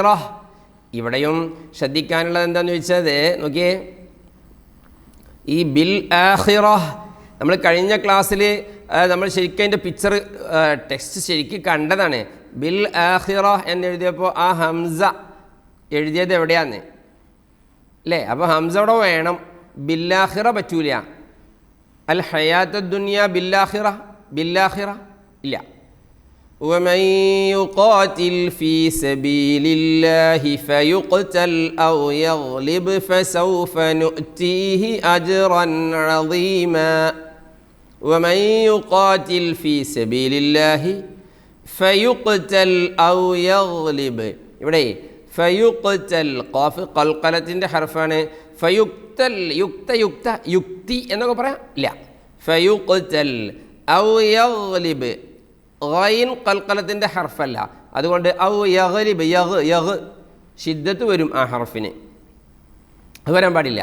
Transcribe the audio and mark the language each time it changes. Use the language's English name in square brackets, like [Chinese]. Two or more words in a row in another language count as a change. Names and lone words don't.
[Malayalam] ഇവിടെയും ശ്രദ്ധിക്കാനുള്ളത് എന്താണെന്ന് ചോദിച്ചത് നോക്കിയേ, ഈ [Arabic] بالآخرة [Malayalam] നമ്മൾ കഴിഞ്ഞ ക്ലാസ്സിൽ നമ്മൾ ശരിക്കും അതിൻ്റെ പിക്ചർ ടെക്സ്റ്റ് ശരിക്കും കണ്ടതാണ്. [Arabic] بالآخرة [Malayalam] എന്നെഴുതിയപ്പോൾ ആ ഹംസ എഴുതിയത് എവിടെയാന്ന് അല്ലേ? അപ്പോൾ ഹംസ അവിടെ വേണം, ബില്ലാഹിറ പറ്റൂല. [Arabic] الحياة الدنيا [Malayalam] ബില്ലാഹിറ ഇല്ല. [Arabic] ومن يقاتل في سبيل الله فيقتل أو يغلب فسوف نؤتيه أجرا عظيما. ومن يقاتل في سبيل الله فيقتل أو يغلب. [Malayalam] ഇവിടെ ഫയുഖ്തൽ ഖാഫ് ഖൽഖലത്തിൻ്റെ ഹർഫാണ്. ഫയുഖ്തൽ യുക്തി എന്നൊക്കെ പറയാം, ഇല്ല. [Arabic] فيقتل أو يغلب, [Malayalam] ഗൈൻ ഖൽഖലത്തിൻ്റെ ഹർഫല്ല, അതുകൊണ്ട് [Arabic] أو يغلب [Malayalam] യഗ് ഷിദ്ദത്ത് വരും ആ ഹർഫിന്, അത് വരാൻ പാടില്ല.